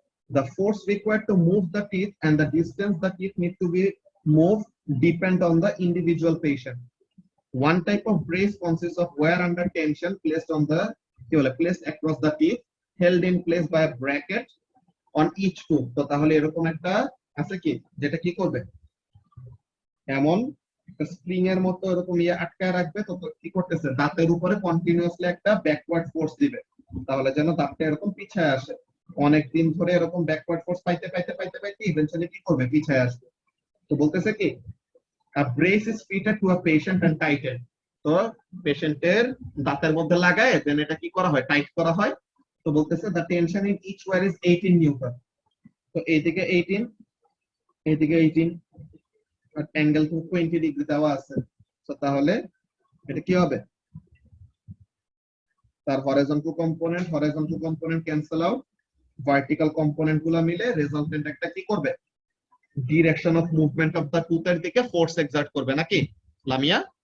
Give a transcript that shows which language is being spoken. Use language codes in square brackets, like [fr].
[en] The force required to move the teeth and the distance the teeth need to be moved depend on the individual patient. One type of brace consists of wire under tension placed across the teeth, held in place by a bracket on each tooth. [bn] তো তাহলে এরকম একটা আছে কি, যেটা কি করবে, এমন স্প্রিং এর মতো এরকম আটকায় রাখবে। তো কি করতেছে, দাঁতের উপরে কন্টিনিউয়াসলি একটা ব্যাকওয়ার্ড ফোর্স দিবে, তাহলে যেন দাঁতটা এরকম পিছায় আসে। অনেকদিন ধরে এরকম ব্যাকওয়ার্ড ফোর্স পাইতে পাইতে পাইতে পাইতে ইভেন্চুয়ালি কি করবে, পিছায় আসবে। তো বলতেছে কি, [en] a brace is fitted to a patient and tightened. [bn] তো পেশেন্টের দাঁতের মধ্যে লাগায় দেন এটা কি করা হয়, টাইট করা হয়। তো বলতেছে [en] the tension in each wire is 18 newton. [bn] তো এইদিকে 18, এইদিকে 18, আর অ্যাঙ্গেল 20 ডিগ্রি দেওয়া আছে। তো তাহলে এটা কি হবে, তার horizontal component cancel out, vertical component গুলা মিলে রেজাল্টেন্ট একটা কি করবে, direction of movement of the টুথের দিকে ফোর্স এক্সার্ট করবে, নাকি লামিয়া?